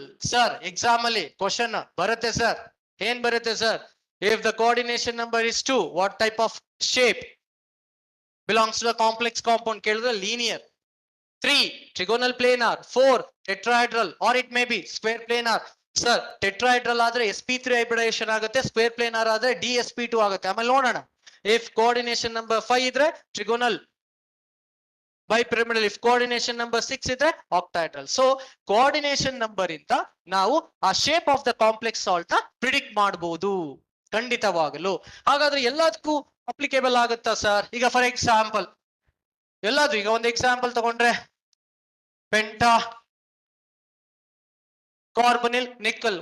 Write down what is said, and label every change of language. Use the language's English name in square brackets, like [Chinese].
[Kannada] Sir, exam ಅಲ್ಲಿ question ಬರುತ್ತೆ sir. ಏನ್ ಬರುತ್ತೆ sir? [English] If the coordination number is 2, what type of shape belongs to the complex compound? [Kannada] ಕೇಳಿದ್ರೆ linear. [English] 3, trigonal planar. 4, tetrahedral, or it may be square planar. [Kannada] Sir, tetrahedral ಆದ್ರೆ sp3 hybridization ಆಗುತ್ತೆ, square planar ಆದ್ರೆ dsp2 ಆಗುತ್ತೆ. ಆಮೇಲೆ ನೋಡೋಣ. If coordination number 5 ಇದ್ರೆ trigonal ಬೈಪಿರಮಿಡಲ್. If coordination number 6 ಇದ್ರೆ octahedral. So coordination number ಇಂದ ನಾವು ಆ shape of the complex salt ನ ಪ್ರಿಡಿಕ್ಟ್ ಮಾಡಬಹುದು ಖಂಡಿತವಾಗಲು. ಹಾಗಾದ್ರೆ ಎಲ್ಲದಕ್ಕೂ ಅಪ್ಲಿಕೇಬಲ್ ಆಗುತ್ತಾ ಸರ್? ಈಗ ಫಾರ್ ಎಕ್ಸಾಂಪಲ್ ಎಲ್ಲಾದ್ರೂ, ಈಗ ಒಂದು ಎಕ್ಸಾಂಪಲ್ ತಗೊಂಡ್ರೆ ಪೆಂಟಾ ಕಾರ್ಬನಿಲ್ ನಿಕಲ್.